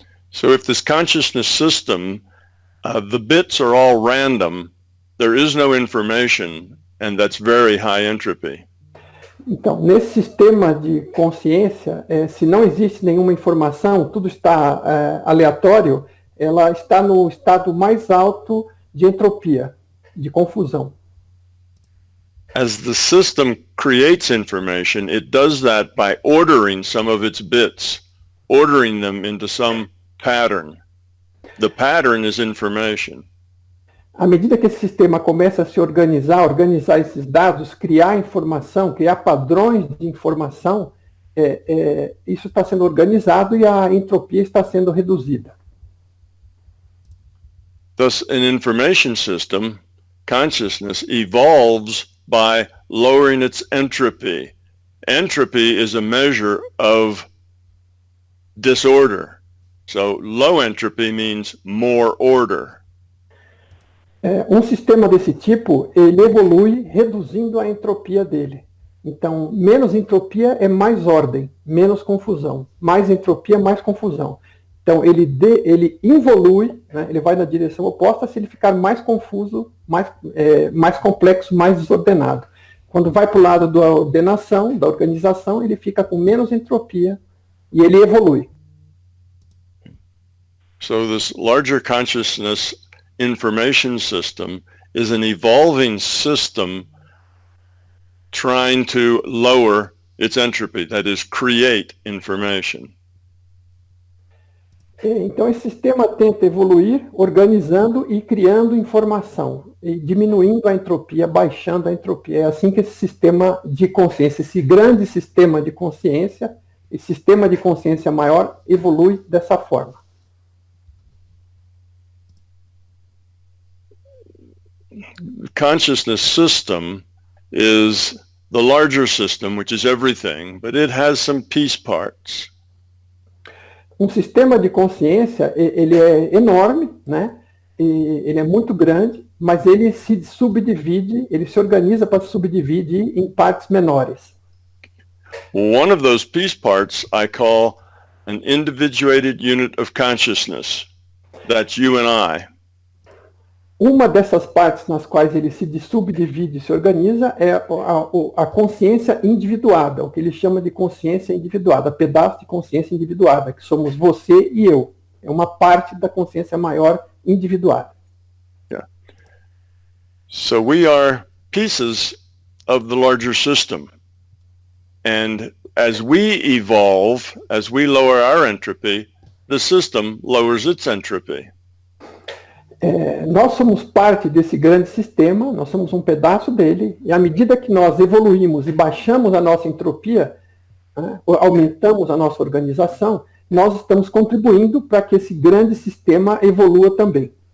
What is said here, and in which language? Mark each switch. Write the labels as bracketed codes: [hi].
[en] So if this consciousness system, the bits are all random, there is no information, and that's very high entropy. [pt] Então, nesse sistema de consciência, se não existe nenhuma informação, tudo está aleatório, ela está no estado mais alto de entropia, de confusão. [en] As the system creates information, it does that by ordering some of its bits, ordering them into some pattern. The pattern is information. [pt] À medida que esse sistema começa a se organizar esses dados, criar informação, criar padrões de informação, isso está sendo organizado e a entropia está sendo reduzida. [en] Thus, an information system, consciousness, evolves by lowering its entropy. Entropy is a measure of disorder. So low entropy means more order. [pt] Um sistema desse tipo, ele evolui reduzindo a entropia dele. Então, menos entropia é mais ordem, menos confusão. Mais entropia, mais confusão. Então, ele involui, né, ele vai na direção oposta se ele ficar mais confuso, mais complexo, mais desordenado. Quando vai para o lado da ordenação, da organização, ele fica com menos entropia e ele evolui. [en] So this larger consciousness information system is an evolving system trying to lower its entropy, that is, create information. [pt] Então, esse sistema tenta evoluir, organizando e criando informação, e diminuindo a entropia, baixando a entropia. É assim que esse sistema de consciência, esse grande sistema de consciência, esse sistema de consciência maior, evolui dessa forma. [en] Consciousness system is the larger system, which is everything, but it has some piece parts. [pt] Um sistema de consciência, ele é enorme, né? Ele é muito grande, mas ele se subdivide, ele se organiza para se subdividir em partes menores. [en] One of those piece parts I call an individuated unit of consciousness. That's you and I. [pt] Uma dessas partes nas quais ele se subdivide e se organiza é a consciência individuada, o que ele chama de consciência individuada, pedaço de consciência individuada, que somos você e eu. É uma parte da consciência maior individuada. [en] Yeah. So we are pieces of the larger system. And as we evolve, as we lower our entropy, the system lowers its entropy. [pt] Nós somos parte desse grande sistema, nós somos um pedaço dele, e à medida que nós evoluímos e baixamos a nossa entropia, né, aumentamos a nossa organização, nós estamos contribuindo para que esse grande sistema evolua também.